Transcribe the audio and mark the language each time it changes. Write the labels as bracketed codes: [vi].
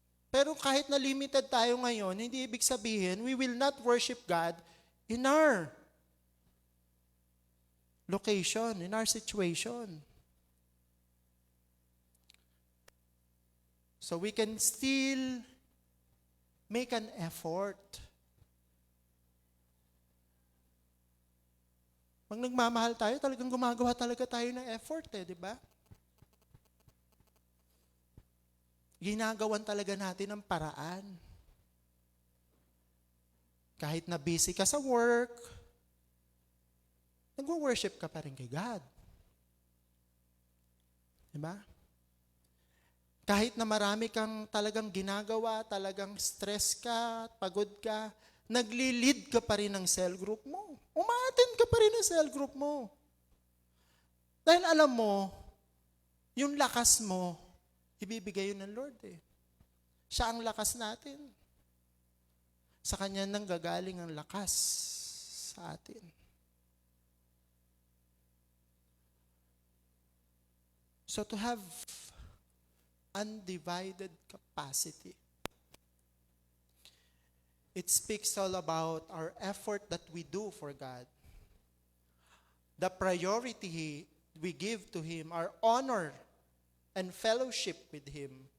[tl] Pero kahit na limited tayo ngayon, hindi ibig sabihin, [en] we will not worship God in our location, in our situation. So we can still make an effort. [tl] Pag nagmamahal tayo, talagang gumagawa talaga tayo ng effort, di ba? Ginagawan talaga natin ang paraan. Kahit na busy ka sa work, nag-worship ka pa rin kay God. Diba? Kahit na marami kang talagang ginagawa, talagang stress ka, pagod ka, nagli-lead ka pa rin ng cell group mo. Umaattend ka pa rin ng cell group mo. Dahil alam mo, yung lakas mo, ibibigay yun ng Lord Siya ang lakas natin. Sa Kanya nang gagaling ang lakas sa atin. [en] So to have undivided capacity, it speaks all about our effort that we do for God. The priority we give to Him, our honor and fellowship with Him.